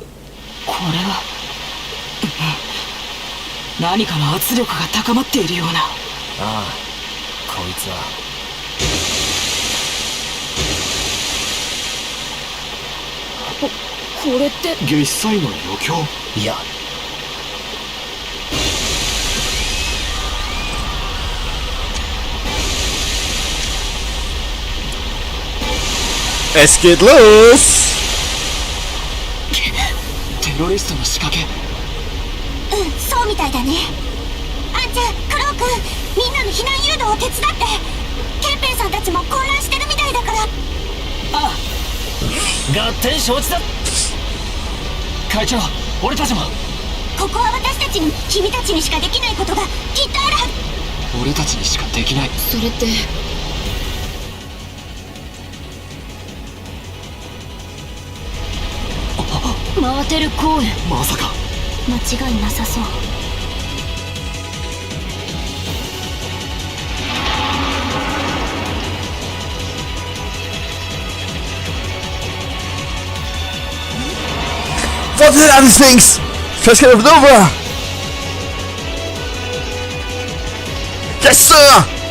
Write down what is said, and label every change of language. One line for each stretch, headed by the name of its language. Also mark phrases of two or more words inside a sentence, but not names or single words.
Japanese: これは何かの圧力が高まっているような。ああ、こいつはこれって月祭の余興。いや、
German: Es geht los!
Japanese: テロリストの仕掛け。そうみたいだね。あんちゃん、クロウ君、みんなの避難誘導を手伝って。ケンペイさんたちも混乱してるみたいだから。ああ、合点承知だ。会長、俺たちも。ここは私たちに、君たちにしかできないことがきっとあるはず。俺たちにしかできない。それってマーテル公園。まさか。間違いなさそう。
English: What the hell are these things? Let's get it over! Yes, sir!